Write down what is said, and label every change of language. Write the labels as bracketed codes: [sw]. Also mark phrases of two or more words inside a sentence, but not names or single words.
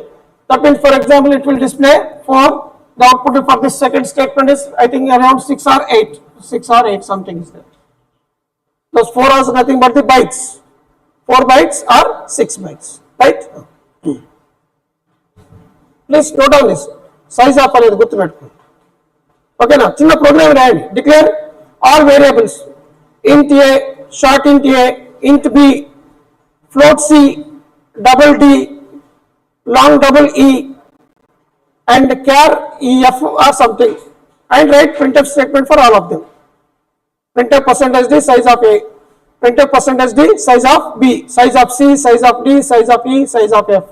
[en] That means, for example, it will display for the output for this second statement is, I think, around 6 or 8. 6 or 8 something is there. Those 4 are nothing but the bytes. 4 bytes or 6 bytes. Right? Please note down this. Size of [te] అనేది గుర్తుపెట్టుకోండి. ఓకేనా? చిన్న ప్రోగ్రామ్ రాయండి. [en] declare all variables, int a, short int a, int b, float c, double d, long double e, and char ef or something, and write printf statement for all of them. Printf %d size of a, printf %d size of b, size of c, size of d, size of e, size of f.